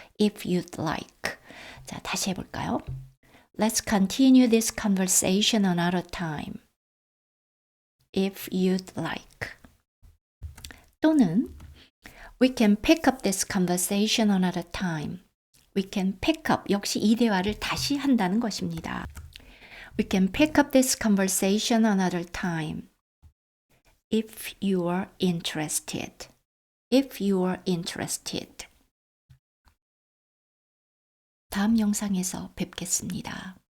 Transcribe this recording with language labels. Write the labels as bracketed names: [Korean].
[English] If you'd like. [Korean] 자, 다시 해볼까요? [English] Let's continue this conversation another time. If you'd like. [Korean] 또는 [English] We can pick up this conversation another time. We can pick up. [Korean] 역시 이 대화를 다시 한다는 것입니다. [English] We can pick up this conversation another time. If you are interested. If you are interested. [Korean] 다음 영상에서 뵙겠습니다.